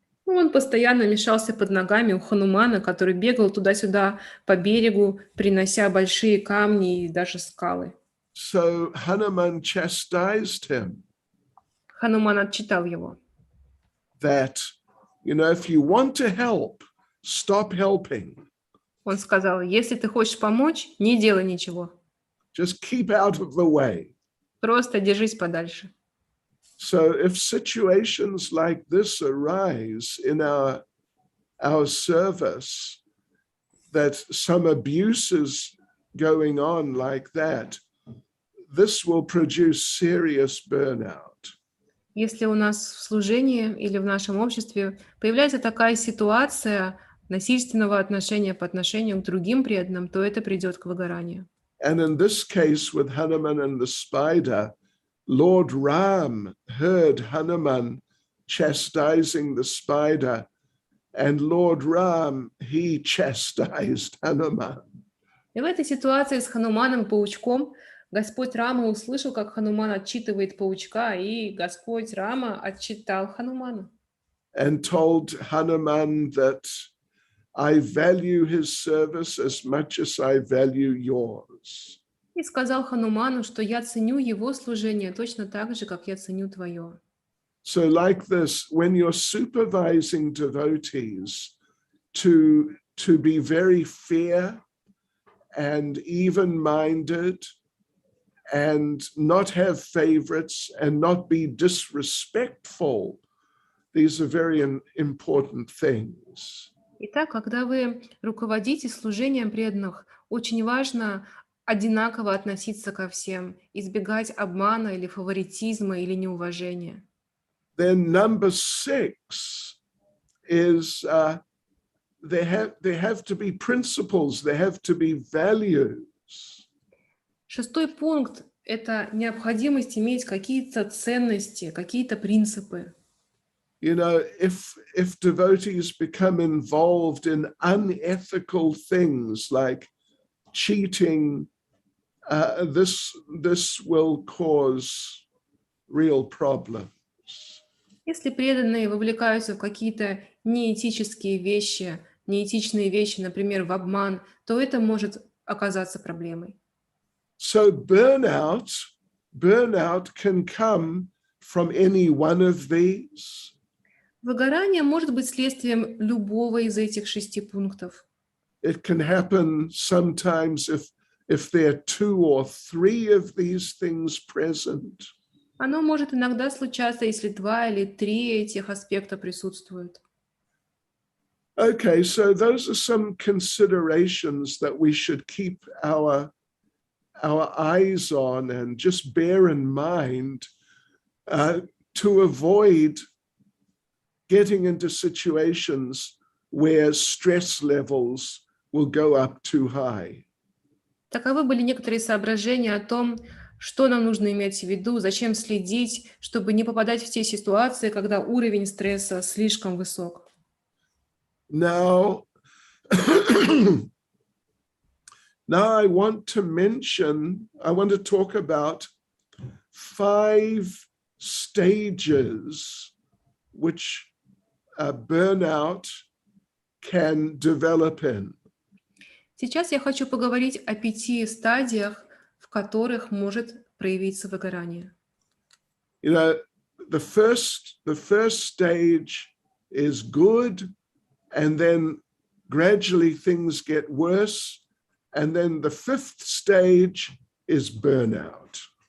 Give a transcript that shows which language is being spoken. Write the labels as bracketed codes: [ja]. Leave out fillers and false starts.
[ru] Он постоянно мешался под ногами у Ханумана, который бегал туда-сюда по берегу, принося большие камни и даже скалы. [en] So Hanuman chastised him [ru] Хануман отчитал его. [en] that, if you want to help, stop helping. [ru] Он сказал, если ты хочешь помочь, не делай ничего. [en] Just keep out of the way. [ru] Просто держись подальше. [en] So if situations like this arise in our service, that some abuse is going on like that, this will produce serious burnout. [ru] Если у нас в служении или в нашем обществе появляется такая ситуация насильственного отношения по отношению к другим преданным, то это придет к выгоранию. [en] And in this case with Hanuman and the spider, Lord Ram heard Hanuman chastising the spider, and Lord Ram, he chastised Hanuman. [ru] И в этой ситуации с Хануманом и паучком Господь Рама услышал, как Хануман отчитывает паучка, и Господь Рама отчитал Ханумана. [en] and told Hanuman that I value his service as much as I value yours. [ru] И сказал Хануману, что я ценю его служение точно так же, как я ценю твое. [en] So like this, when you're supervising devotees to be very fair and even-minded and not have favorites and not be disrespectful, these are very important things. [ru] Итак, когда вы руководите служением преданных, очень важно одинаково относиться ко всем, избегать обмана или фаворитизма или неуважения. [en] Then number 6 is there have to be principles, there have to be values. [ru] Шестой пункт – это необходимость иметь какие-то ценности, какие-то принципы. [en] You know, if devotees become involved in unethical things like cheating, this will cause real problems. [ru] Если преданные вовлекаются в какие-то неэтические вещи, неэтичные вещи, например, в обман, то это может оказаться проблемой. [en] So burnout can come from any one of these. [ru] Выгорание может быть следствием любого из этих 6 пунктов. [en] It can happen sometimes if there are 2 or 3 of these things present. [ru] Оно может иногда случаться, если 2 или 3 этих аспекта присутствуют. [en] Okay, so those are some considerations that we should keep our eyes on and just bear in mind to avoid getting into situations where stress levels will go up too high. [ru] Таковы были некоторые соображения о том, что нам нужно иметь в виду, зачем следить, чтобы не попадать в те ситуации, когда уровень стресса слишком высок. [en] Now, I want to talk about 5 stages which burnout can develop in. [ru] Сейчас я хочу поговорить о 5 стадиях, в которых может проявиться выгорание. [en] You know, the first stage is good, and then gradually things get worse, and then the 5th stage is burnout.